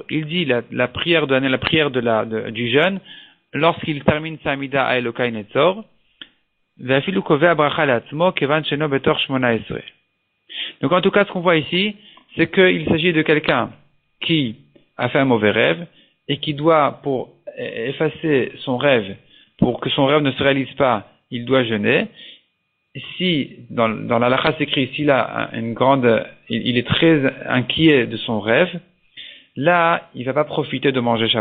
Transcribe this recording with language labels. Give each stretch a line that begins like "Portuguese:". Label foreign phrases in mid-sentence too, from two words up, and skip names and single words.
French: Il dit la prière du jeûne lorsqu'il termine sa mida à
Hebrew: אלהי נצור. ואפילו קובע ברכה לעצמו כיוון שאינו בתוך שמונה עשרה.
French: Donc en tout cas, ce qu'on voit ici, c'est qu'il s'agit de quelqu'un qui a fait un mauvais rêve et qui doit, pour effacer son rêve, pour que son rêve ne se réalise pas, il doit jeûner. Si, dans la lacha s'écrit, s'il a il est très inquiet de son rêve, là, il va pas profiter de manger Shabbat.